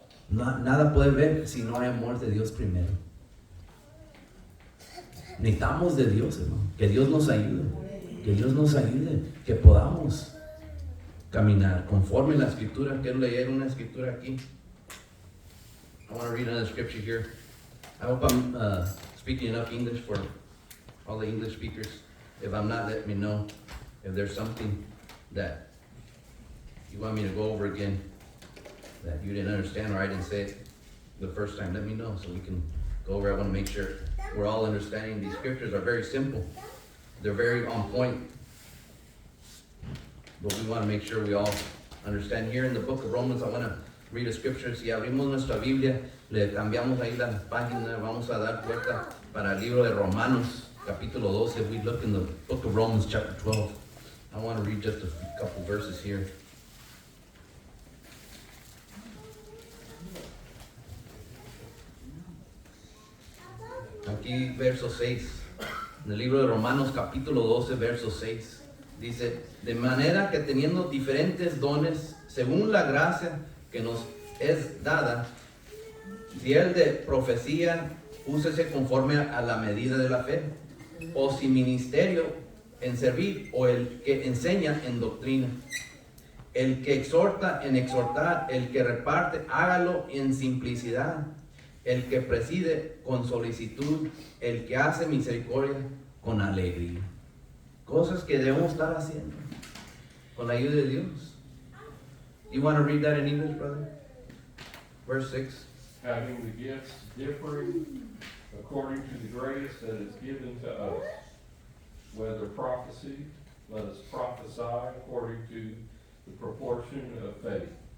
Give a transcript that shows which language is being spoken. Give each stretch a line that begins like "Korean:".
Spanish: Nada puede ver si no hay amor de Dios primero. Necesitamos de Dios, hermano, que Dios nos ayude, que podamos caminar conforme la escritura. Quiero leer una escritura aquí.
English: I want to read another scripture here. I hope I'm speaking enough English for all the English speakers. If I'm not, let me know. If there's something that you want me to go over again that you didn't understand or I didn't say it the first time, let me know so we can go over. I want to make sure we're all understanding. These scriptures are very simple. They're very on point. But we want to make sure we all understand. Here in the book of Romans, I want to read a scripture.
Spanish: Si abrimos nuestra Biblia, le cambiamos ahí la página, vamos a dar vuelta para el libro de Romanos, capítulo 12.
English: If we look in the book of Romans, chapter 12, I want to read just a couple verses here.
Spanish: Aquí, verso 6, en el libro de Romanos, capítulo 12, verso 6, dice, de manera que teniendo diferentes dones, según la gracia que nos es dada, si el de profecía, úsese conforme a la medida de la fe, o si ministerio, en servir o el que enseña en doctrina. El que exhorta en exhortar, el que reparte, hágalo en simplicidad. El que preside con solicitud, el que hace misericordia con alegría. Cosas que debemos estar haciendo con la ayuda de Dios.
English: You want to read that in English, brother? Verse 6. Having the gifts differing according to the grace that is given to us. Whether prophecy, let us prophesy according to the proportion of faith.